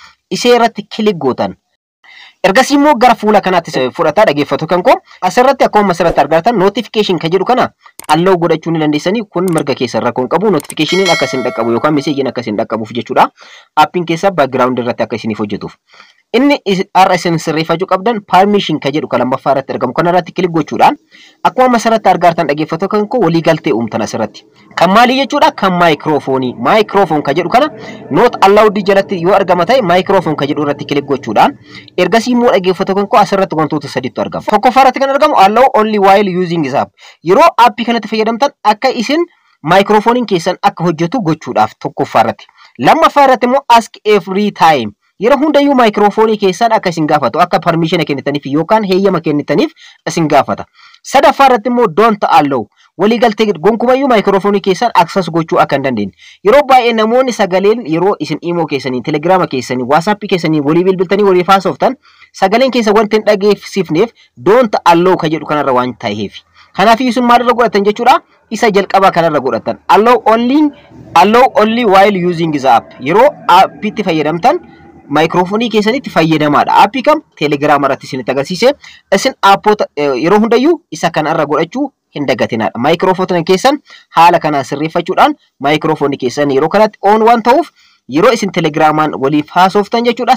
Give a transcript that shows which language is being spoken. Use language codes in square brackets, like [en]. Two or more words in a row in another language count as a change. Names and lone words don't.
[om] ishee irratti kilik gootan. Ergasii immoo gara fuula kanaatti fudhataa dhaggeeffatu kan koo asirratti akkuma asirratti argatan notification kan jedhu kana allow godhachuu ni dandeessanii kun mirga keessa rakkoon qabu notificationiin akka isin dhaqqabu yookaan meseejiin akka isin dhaqqabuuf jechuudha. Appiin keessa background irratti akka isiniif hojjetuuf. Inni RSN sirreeffachuu qabdan permission kan jedhu kan lammaffaa irratti argamu kanarratti kilik gochuudhaan akkuma asirratti argatan dhaggeeffatu kan koo walii galtee uumtan asirratti. Kan maali jechuudha kan maayikiroofoonii. Maayikiroofoon kan jedhu kana not allowed jalatti yoo argama ta'e maayikiroofoon kan jedhu irratti kilik gochuudhaan ergasii immoo dhaggeeffatu kan koo asirratti wantoota sadiitu argama. Tokkoffaa irratti kan argamu [en] allow only while using this app. [om] Yeroo appii kanatti fayyadamtan akka isin maayikiroofooniin keessan akka hojjetu gochuudhaaf tokkoffaa irratti. Lammaffaa irratti immoo [en] ask every time. [om] Yeroo hundayyuu maayikiroofoonii keessan akka isin gaafatu akka permission kennitaniif yookaan heeyyama kennitaniif isin gaafata. Sadaffaa irratti immoo [en] don't allow. [om] Walii galtee gonkumayyuu maayikiroofoonii keessan access gochuu akka hin dandeenye. Yeroo baay'ee namoonni sagaleen yeroo isin imo keessanii, telegraama keessanii, WhatsApp keessanii walii bilbiltanii walii faasoftan sagaleen keessa wanti hin dhageessifneef [en] don't allow [om] kan jedhu kanarra waan ta'eef. Kanaaf isin maalirra godhatan jechuudha? Isa jalqabaa kanarra godhatan. [en] Allow only while using the app. [om] Yeroo appiitti fayyadamtan maayikiroofoonii keessanitti fayyadamaadha. Appii kam telegraama irratti isinitti agarsiise isin appoota yeroo hundayyuu isa kanarra godhachuu hin dagatinaadha. Maayikiroofoonii keessan haala kanaan sirreeffachuudhaan maayikiroofoonii keessan yeroo kanatti on waan ta'uuf yeroo isin telegiraamaan waliif haasoftan jechuudha.